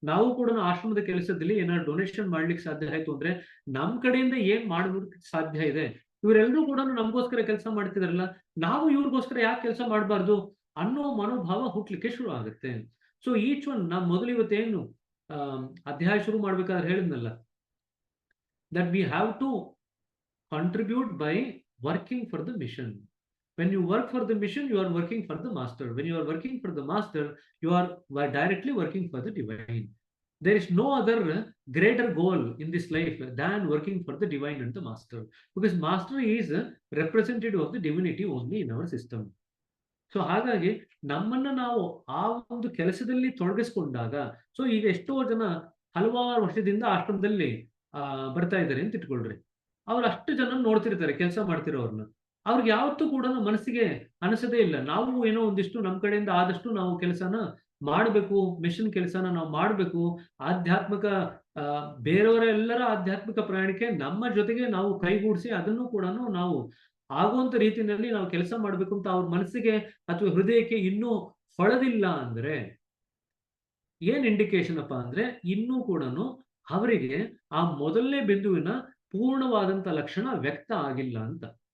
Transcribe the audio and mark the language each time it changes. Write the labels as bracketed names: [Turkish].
[Kannada] ನಾವು ಕೂಡ ಆಶ್ರಮದ ಕೆಲಸದಲ್ಲಿ ಏನಾದ್ರು ಡೊನೇಷನ್ ಮಾಡ್ಲಿಕ್ಕೆ ಸಾಧ್ಯ ಆಯ್ತು ಅಂದ್ರೆ, ನಮ್ ಕಡೆಯಿಂದ ಏನ್ ಮಾಡೋದಕ್ಕೆ ಸಾಧ್ಯ ಇದೆ, ಇವರೆಲ್ಲರೂ ಕೂಡ ನಮಗೋಸ್ಕರ ಕೆಲಸ ಮಾಡ್ತಿದಾರಲ್ಲ, ನಾವು ಇವ್ರಿಗೋಸ್ಕರ ಯಾಕೆ ಕೆಲಸ ಮಾಡಬಾರ್ದು ಅನ್ನೋ ಮನೋಭಾವ ಹುಟ್ಲಿಕ್ಕೆ ಶುರು ಆಗುತ್ತೆ. [English] so each one, [Kannada] ನಾ ಮೊದಲು ಇವತ್ತೇನು ಅಧ್ಯಾಯ ಶುರು ಮಾಡ್ಬೇಕಾದ್ರೆ ಹೇಳಿದ್ನಲ್ಲ, [English] that we have to contribute by working for the mission. When you work for the mission, you are working for the master. When you are working for the master, you are directly working for the divine. There is no other greater goal in this life than working for the divine and the master, because master is a representative of the divinity only in our system. [Kannada] So ಹಾಗಾಗಿ ನಮ್ಮನ್ನ ನಾವು ಆ ಒಂದು ಕೆಲಸದಲ್ಲಿ ತೊಡಗಿಸ್ಕೊಂಡಾಗ, so ಈಗ ಎಷ್ಟೋ ಜನ ಹಲವಾರು ವರ್ಷದಿಂದ ಆಶ್ರಮದಲ್ಲಿ ಬರ್ತಾ ಇದ್ದಾರೆ ಅಂತ ಇಟ್ಕೊಳ್ರಿ. ಅವ್ರು ಅಷ್ಟು ಜನ ನೋಡ್ತಿರ್ತಾರೆ ಕೆಲಸ ಮಾಡ್ತಿರೋರ್ನ. ಅವ್ರಿಗೆ ಯಾವತ್ತೂ ಕೂಡ ಮನಸ್ಸಿಗೆ ಅನಿಸದೇ ಇಲ್ಲ, ನಾವು ಏನೋ ಒಂದಿಷ್ಟು ನಮ್ಮ ಕಡೆಯಿಂದ ಆದಷ್ಟು ನಾವು ಕೆಲಸನ ಮಾಡಬೇಕು, ಮಿಷನ್ ಕೆಲಸನ ನಾವು ಮಾಡಬೇಕು, ಆಧ್ಯಾತ್ಮಿಕ ಬೇರೆಯವರೆಲ್ಲರ ಆಧ್ಯಾತ್ಮಿಕ ಪ್ರಯಾಣಕ್ಕೆ ನಮ್ಮ ಜೊತೆಗೆ ನಾವು ಕೈಗೂಡಿಸಿ ಅದನ್ನು ಕೂಡ ನಾವು ಆಗುವಂತ ರೀತಿಯಲ್ಲಿ ನಾವು ಕೆಲಸ ಮಾಡಬೇಕು ಅಂತ ಅವ್ರ ಮನಸ್ಸಿಗೆ ಅಥವಾ ಹೃದಯಕ್ಕೆ ಇನ್ನೂ ಹೊಳೆದಿಲ್ಲ ಅಂದ್ರೆ ಏನ್ ಇಂಡಿಕೇಶನ್ ಅಪ್ಪ ಅಂದ್ರೆ, ಇನ್ನೂ ಕೂಡ ಅವರಿಗೆ ಆ ಮೊದಲನೇ ಬಿಂದುವಿನ ಪೂರ್ಣವಾದಂತ ಲಕ್ಷಣ ವ್ಯಕ್ತ ಆಗಿಲ್ಲ ಅಂತ.